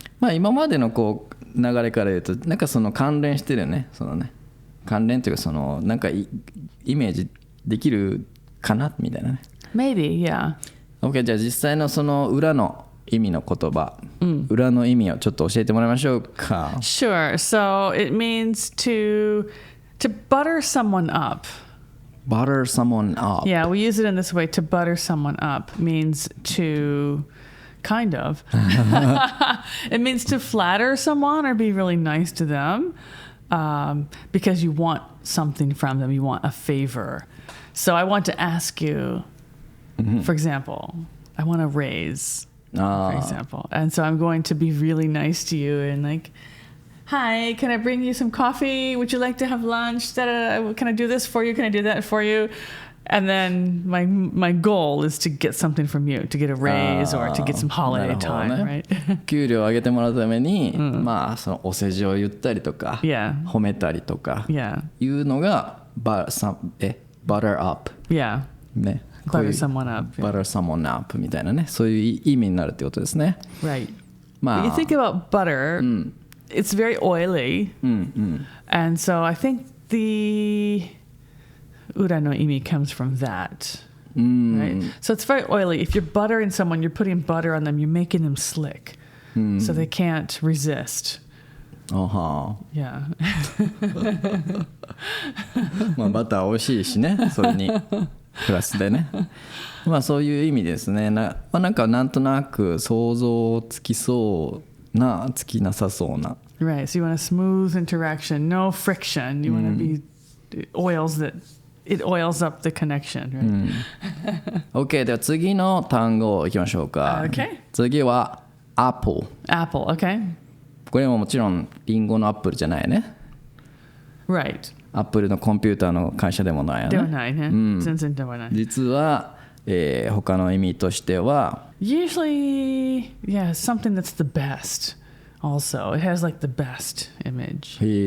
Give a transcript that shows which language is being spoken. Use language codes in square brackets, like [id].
[ja] まあ今までのこう流れから言うとなんかその関連してるよねそのね関連というかそのなんかイメージできるかなみたいなね [en] Maybe, yeah. [ja] OK じゃあ実際のその裏の意味の言葉、裏の意味をちょっと教えてもらいましょうか [en] Sure. So it means to butter someone up. butter someone up Yeah, we use it in this way. To butter someone up means to kind of. It means to flatter someone or be really nice to them because you want something from them. You want a favor. So I want to ask you, for example, I want a raise, for example. And so I'm going to be really nice to you and like, hi, can I bring you some coffee? Would you like to have lunch? Da-da-da. Can I do this for you? Can I do that for you? And then my goal is to get something from you, to get a raise or to get some holiday time, right? [ja] 給料を上げてもらうために、まあそのお世辞を言ったりとか、 [en] Yeah. [ja] 褒めたりとか [en] Yeah. [ja] いうのがbutter up [en] Yeah. [ja] ね。こういう [en] Butter someone up. [ja] butter someone up みたいなね、そういう意味になるってことですね。 [en] Right. [ja] まあ [en] You think about butter, it's very oily. And so I think the ura no imi comes from that. Right? So it's very oily. If you're buttering someone, you're putting butter on them, you're making them slick. So they can't resist. あは Yeah. [ja] まあバター美味しいしね、それにプラスでね。まあそういう意味ですね。なんかなんとなく想像つきそうな、つきなさそうな。 [en] Right. So you want a smooth interaction, no friction. You want to be it oils up the connection. Right? [ja] OK では次の単語いきましょうか。 [en] Okay. [ja] 次は Apple。 [en] Apple. Okay. [ja] これももちろんリンゴのアップルじゃないね。 [en] Right. [ja] アップルのコンピューターの会社でもないよね。ではないね。全然ではない。実は、他の意味としては [en] Usually, yeah, something that's the best. Also, it has like the best image.